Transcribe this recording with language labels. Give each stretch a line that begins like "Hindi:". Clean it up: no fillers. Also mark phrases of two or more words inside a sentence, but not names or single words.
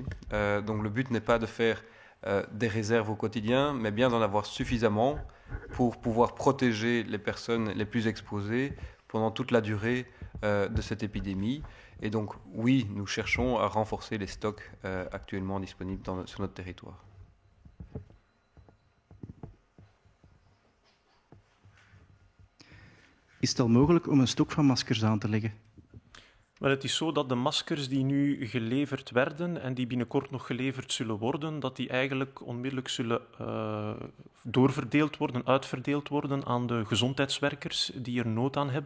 French: Donc le but n'est pas de faire des réserves au quotidien, mais bien d'en avoir suffisamment pour pouvoir protéger les personnes les plus exposées pendant toute la durée de cette épidémie. Et donc, oui, nous cherchons à renforcer les stocks actuellement disponibles sur notre territoire.
Dutch: Is het al mogelijk om een stok van maskers aan te leggen? Maar het is zo dat de maskers die nu geleverd werden en die binnenkort nog geleverd zullen worden, dat die eigenlijk onmiddellijk zullen doorverdeeld worden, uitverdeeld worden aan de gezondheidswerkers die er nood aan hebben.